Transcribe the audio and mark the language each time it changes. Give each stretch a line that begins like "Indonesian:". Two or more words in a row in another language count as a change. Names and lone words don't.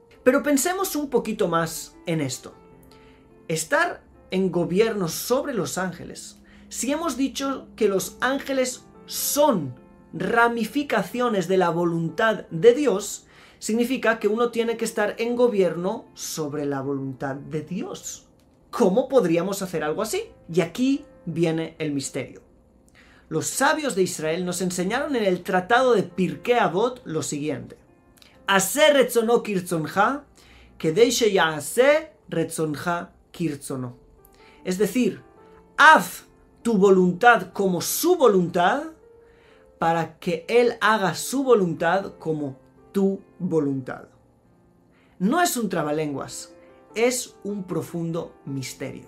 Spanish: Pero pensemos un poquito más en esto. Estar en gobierno sobre los ángeles, si hemos dicho que los ángeles son ramificaciones de la voluntad de Dios, significa que uno tiene que estar en gobierno sobre la voluntad de Dios. ¿Cómo podríamos hacer algo así? Y aquí viene el misterio. Los sabios de Israel nos enseñaron en el tratado de Pirkei Avot lo siguiente:
Hebrew: עשה רצונו כרצונך כדי שיעשה רצונך כרצונו.
Spanish: Es decir, haz tu voluntad como su voluntad, para que Él haga su voluntad como tu voluntad. No es un trabalenguas, es un profundo misterio.